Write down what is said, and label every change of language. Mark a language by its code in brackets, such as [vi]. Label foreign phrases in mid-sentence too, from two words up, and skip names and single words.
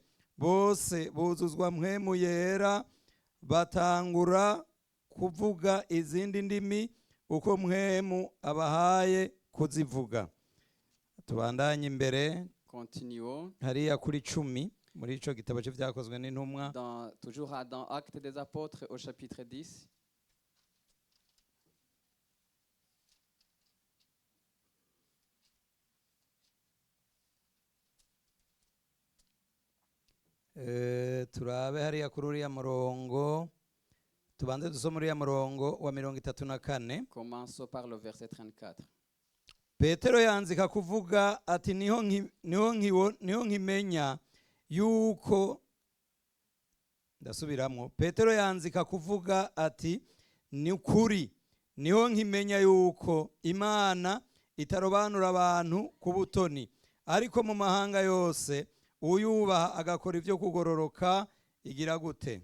[rn] Bose buzuzwa mpwemu yera, batangura kuvuga izindi ndimi uko mpwemu abahaye kuzivuga. Tubandanye imbere. [fr] Continuons. [rn] Hariya kuri 10 muri ico gitabo c'ivyakozwe n'intumwa. [fr] Toujours dans Actes des Apôtres au chapitre 10. [rn] Turabe hariya kuri uriya murongo, tubanze dusome uriya murongo wa 34. [fr] Commençons par le verset 34. [rn] Petero yanzika kuvuga ati niho nkimenya yuko, ndasubiramwo, Petero yanzika kuvuga ati ni ukuri, niho nkimenya yuko Imana itarobanura abantu ku butoni, ariko mu mahanga yose uyubaha agakora ivyo kugororoka igira gute?